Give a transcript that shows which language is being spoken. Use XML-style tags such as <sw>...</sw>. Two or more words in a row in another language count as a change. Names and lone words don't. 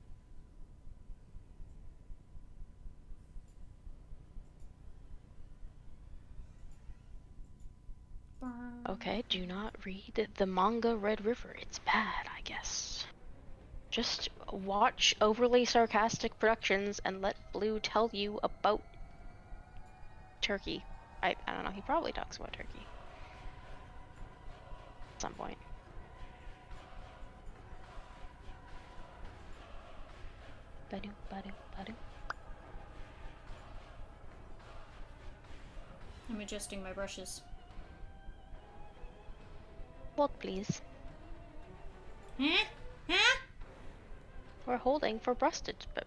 <en>Okay, do not read the manga Red River. It's bad, I guess. Just watch overly sarcastic productions and let Blue tell you about Turkey. I don't know, he probably talks about Turkey. At some point. Ba-do, ba-do, ba-do. I'm adjusting my brushes. Hold, please. Huh? Huh? We're holding for brush adjusting.</en>